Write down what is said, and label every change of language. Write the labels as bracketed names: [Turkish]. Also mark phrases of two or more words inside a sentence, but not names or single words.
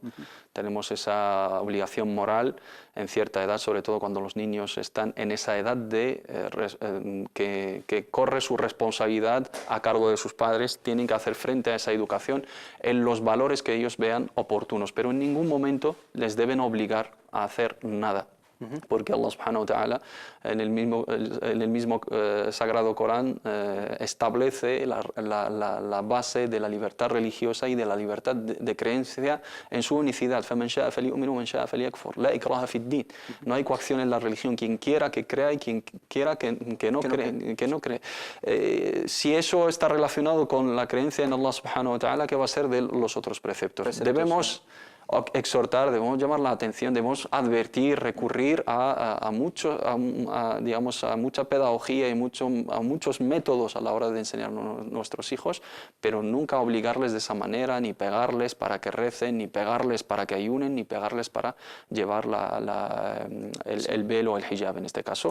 [Spanish] Tenemos esa obligación moral en cierta edad, sobre todo cuando los niños están en esa edad que corre su responsabilidad a cargo de sus padres, tienen que hacer frente a esa educación en los valores que ellos vean oportunos, pero en ningún momento les deben obligar a hacer nada. Porque [Arabic] الله سبحانه وتعالى [Spanish] en el mismo sagrado Corán establece la base de la libertad religiosa y de la libertad de creencia en su unicidad. No hay coacción en la religión, quien quiera que crea y quien quiera que no cree. Si eso está relacionado con la creencia en [Arabic] الله سبحانه وتعالى, [Spanish] ¿qué va a ser de los otros preceptos? Debemos exhortar, debemos llamar la atención, debemos advertir, recurrir a mucha pedagogía y a muchos métodos a la hora de enseñar a nuestros hijos, pero nunca obligarles de esa manera, ni pegarles para que recen, ni pegarles para que ayunen, ni pegarles para llevar el velo o el hijab en este caso.